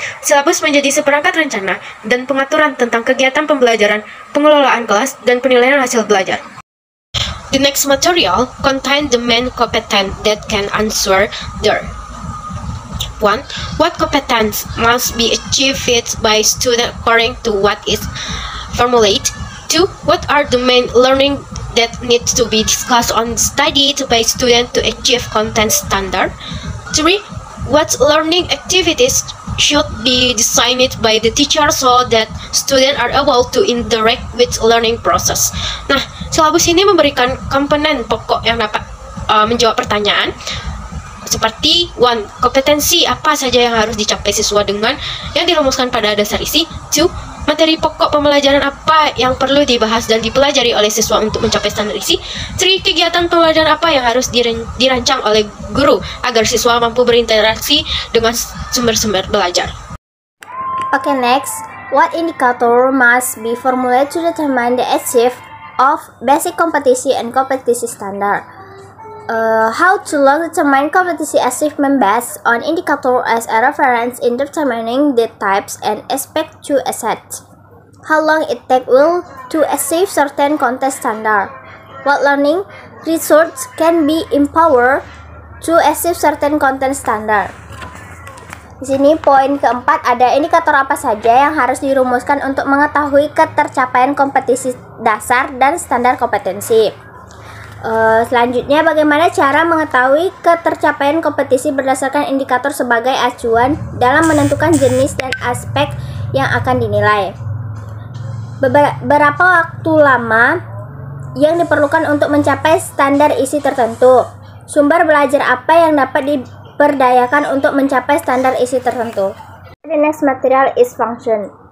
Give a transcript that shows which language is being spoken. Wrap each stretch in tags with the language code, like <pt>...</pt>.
<id>Syllabus menjadi seperangkat rencana dan pengaturan tentang kegiatan pembelajaran, pengelolaan kelas, dan penilaian hasil belajar.</id> <en>The next material contain the main competence that can answer there. 1. What competence must be achieved by student according to what is formulated? 2. What are the main learning that needs to be discussed on studied by student to achieve content standard? 3. What learning activities should be designed by the teacher so that students are able to interact with learning process.</en> <id>Nah, syllabus ini memberikan komponen pokok yang dapat menjawab pertanyaan seperti 1. Kompetensi apa saja yang harus dicapai siswa dengan yang dirumuskan pada dasar isi. 2. Materi pokok pembelajaran apa yang perlu dibahas dan dipelajari oleh siswa untuk mencapai standar isi. 3. Kegiatan pembelajaran apa yang harus dirancang oleh guru agar siswa mampu berinteraksi dengan sumber-sumber belajar.</id> <en>Okay, next. What indicator must be formulated to determine the achievement of basic competency and competency standard? How to determine competency achievement based on indicator as a reference in determining the types and aspects to assess. How long it takes to achieve certain content standard. What learning resource can be empowered to achieve certain content standard.</en> <id>Di sini poin keempat, ada indikator apa saja yang harus dirumuskan untuk mengetahui ketercapaian kompetensi dasar dan standar kompetensi. Selanjutnya, bagaimana cara mengetahui ketercapaian kompetensi berdasarkan indikator sebagai acuan dalam menentukan jenis dan aspek yang akan dinilai. Berapa waktu lama yang diperlukan untuk mencapai standar isi tertentu. Sumber belajar apa yang dapat diperdayakan untuk mencapai standar isi tertentu.</id> <en>The next material is function.</en>